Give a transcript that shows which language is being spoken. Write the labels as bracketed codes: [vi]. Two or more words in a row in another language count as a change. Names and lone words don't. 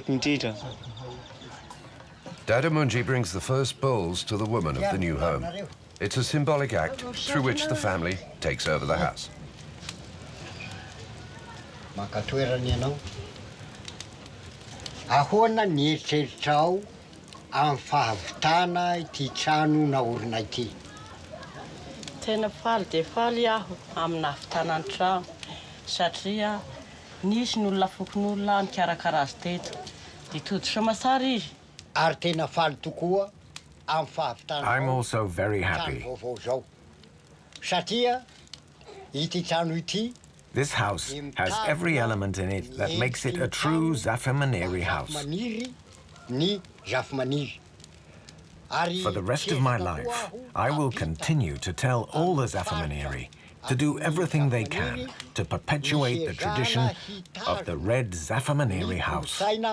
[en] Dada Munji brings the first bowls to the woman of the new home. It's a symbolic act through which the family takes over the house. [mg] Makatoerany ianao. Ahoana ny eritreritrao amin'ny fahavitana ity trano naorina ity? Tena faly dia faly aho amin'ny nahavitana ny trano satria nisy ny olona fokon'olona nikarakara azy teto. Dia todo soamasara izy. Ary tena faly tokoa amin'ny fahavitana. [en] I'm also very happy. [mg] Satria ity trano ity. [en] This house has every element in it that makes it a true Zafimaniry house. For the rest of my life, I will continue to tell all the Zafimaniry to do everything they can to perpetuate the tradition of the red Zafimaniry house.